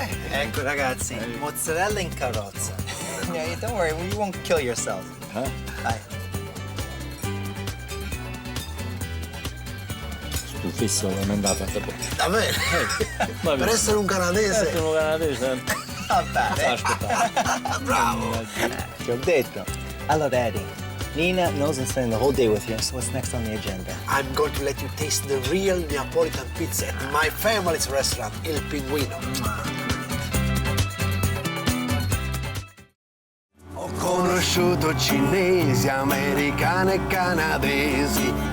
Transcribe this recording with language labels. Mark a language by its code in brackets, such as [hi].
[it] Ecco ragazzi, mozzarella in Carrozza. [en] Yeah, don't worry, you won't kill yourself. [it] Dai. Stufissimo come è andata. Davvero? Per essere un canadese. Sono canadese. Vabbè. Aspetta. Bravo. Ti ho detto. [en] Allora, Eddie, Nina knows I'm spending the whole day with you, so what's next on the agenda? I'm going to let you taste the real Neapolitan pizza at my family's restaurant, Il Pinguino. [it] Ho conosciuto cinesi, americani e canadesi.